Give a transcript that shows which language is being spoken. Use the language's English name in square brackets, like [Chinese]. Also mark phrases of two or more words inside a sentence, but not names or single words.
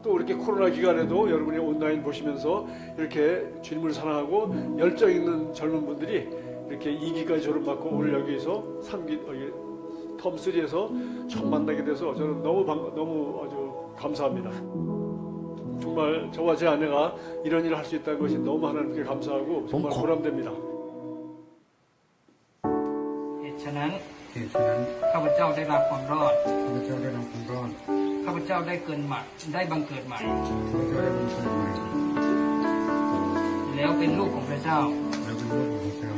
[Korean] 또 이렇게 코로나 기간에도 여러분이 온라인 보시면서 이렇게 주님을 사랑하고 열정 있는 젊은 분들이 이렇게 2기까지 졸업받고 오늘 여기서 3기 여기 텀3에서 처음 만나게 돼서 저는 너무 아주 감사합니다. 정말 저와 제 아내가 이런 일을 할 수 있다는 것이 너무 하나님께 감사하고 정말 보람됩니다. [Thai] ฉะนั้น เหตุฉะนั้น ข้าพเจ้าได้รับความรอด ข้าพเจ้าได้รับความรอด ข้าพเจ้าได้เกินใหม่ได้บังเกิดใหม่ ข้าพเจ้าได้บังเกิดใหม่ แล้วเป็นลูกของพระเจ้า และเป็นลูกของพระเจ้า